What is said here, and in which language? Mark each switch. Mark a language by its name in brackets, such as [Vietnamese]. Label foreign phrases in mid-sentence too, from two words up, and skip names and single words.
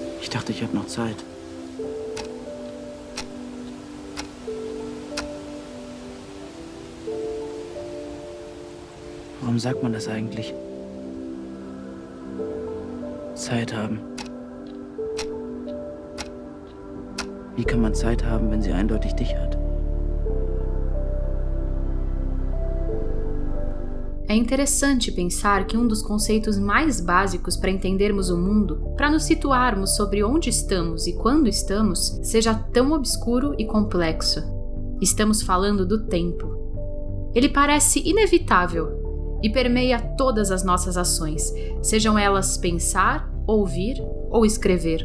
[German] dachte, ich habe noch Zeit. Warum sagt man das eigentlich? Zeit haben. Wie kann man Zeit haben, wenn sie eindeutig dich hat? [Portuguese] É interessante pensar que um dos conceitos mais básicos para entendermos o mundo, para nos situarmos sobre onde estamos e quando estamos, seja tão obscuro e complexo. Estamos falando do tempo. Ele parece inevitável e permeia todas as nossas ações, sejam elas pensar, ouvir ou escrever.